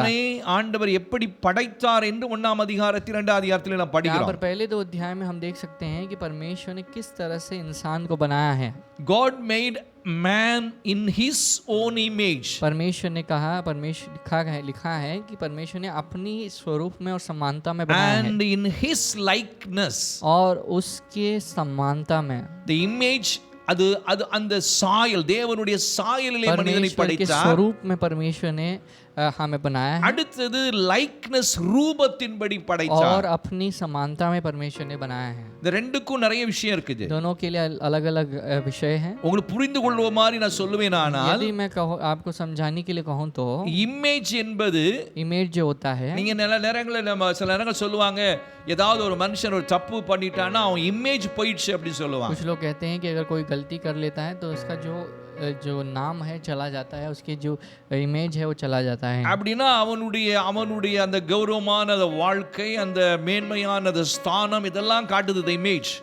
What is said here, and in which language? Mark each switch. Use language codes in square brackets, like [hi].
[ta] மனிதனை ஆண்டவர் எப்படி படைத்தார் என்று 1ஆம் அதிகாரத்தில் 2ஆம் அதிகாரத்தில் நாம் [hi] यहाँ [ta] படிக்கிறோம். [hi] पर पहले दो अध्याय में हम देख सकते हैं कि परमेश्वर ने किस तरह से इंसान को बनाया है. [en] God made man in his own image. [hi] परमेश्वर ने कहा, परमेश्वर लिखा है कि परमेश्वर ने अपनी स्वरूप में और समानता में बनाया है, [en] And in his likeness. [hi] और उसके समानता में, [en] The image, [ta] அது அந்த சாயல், தேவனுடைய சாயலிலே மனிதனை [hi] परमेश्वर के [ta] படைத்தார். [hi] स्वरूप में परमेश्वर ने हमें बनाया है, [ta] அடுத்தது லைக்னஸ், ரூபத்தின்படி படைத்தார். [hi] और अपनी समानता में परमेश्वर ने बनाया है. [ta] இந்த ரெண்டுக்கும் நிறைய விஷயம் இருக்குது. [hi] दोनों के लिए अलग अलग विषय है. [ta] உங்களுக்கு புரிந்து கொள்ளுவ மாதிரி நான் சொல்லுவேன். ஆனால் [hi] यदि मैं आपको समझाने के लिए कहूँ तो [ta] இமேஜ் என்பது, [hi] इमेज जो होता है, [ta] நீங்க நேரங்களில் நம்ம சில நேரங்கள் சொல்லுவாங்க, ஏதாவது ஒரு மனுஷன் ஒரு தப்பு பண்ணிட்டான்னா அவன் இமேஜ் போயிடுச்சு அப்படி சொல்லுவாங்க. [hi] कुछ लोग कहते हैं कि अगर कोई गलती कर लेता है तो उसका जो नाम है चला जाता है, उसकी जो इमेज है वो चला जाता है. [ta] அப்படின்னா அவனுடைய அந்த கௌரவமான அந்த வாழ்க்கை, அந்த மேன்மையான அந்த ஸ்தானம், இதெல்லாம் காட்டுது [en] the image.